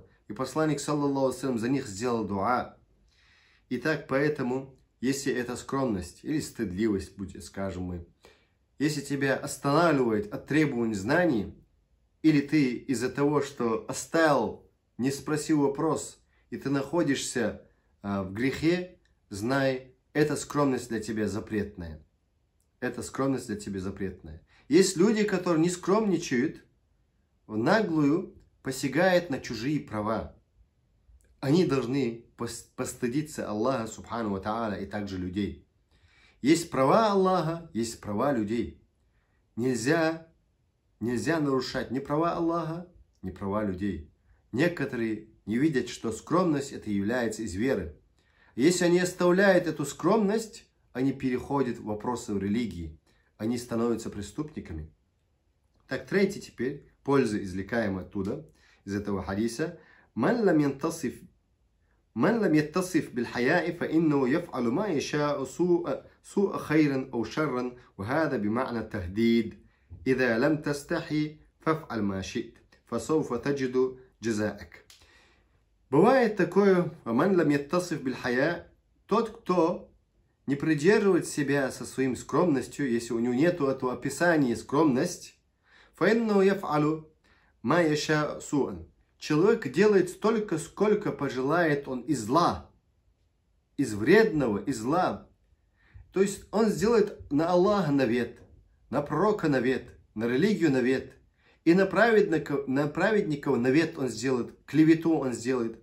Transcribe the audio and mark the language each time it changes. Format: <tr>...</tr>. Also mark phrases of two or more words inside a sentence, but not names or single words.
<ru>И посланник,</ru> <ar>صلى الله عليه,</ar> <ru>за них сделал дуа. Итак, поэтому, если это скромность или стыдливость, скажем мы, если тебя останавливает от требований знаний, или ты из-за того, что оставил, не спросил вопрос, и ты находишься в грехе, знай, эта скромность для тебя запретная. Эта скромность для тебя запретная. Есть люди, которые не скромничают, в наглую посягает на чужие права. Они должны постыдиться Аллаха,</ru> <ar>سبحانه وتعالى,</ar> <ru>и также людей. Есть права Аллаха, есть права людей. Нельзя нарушать ни права Аллаха, ни права людей. Некоторые не видят, что скромность это является из веры. Если они оставляют эту скромность, они переходят в вопросы религии. Они становятся преступниками. Так, третий теперь, польза, извлекаемая оттуда, из этого хадиса.</ru> <ar>من لم يتصف بالحياء فإنه يفعل ما يشاء سوء خير أو شرا وهذا بمعنى التهديد إذا لم تستحي فافعل ما شئت فسوف تجد جزاءك.</ar> <ru>Бывает такое,</ru> <ar>من لم يتصف بالحياء,</ar> <ru>тот, кто не придерживает себя со своим скромностью, если у него нет этого описания скромность,</ru> <ar>فإنه يفعل ما يشاء سوءا.</ar> <ru>Человек делает столько, сколько пожелает он из зла, из вредного, из зла. То есть он сделает на Аллаха навет, на пророка навет, на религию навет, и на праведников навет он сделает, клевету он сделает.</ru>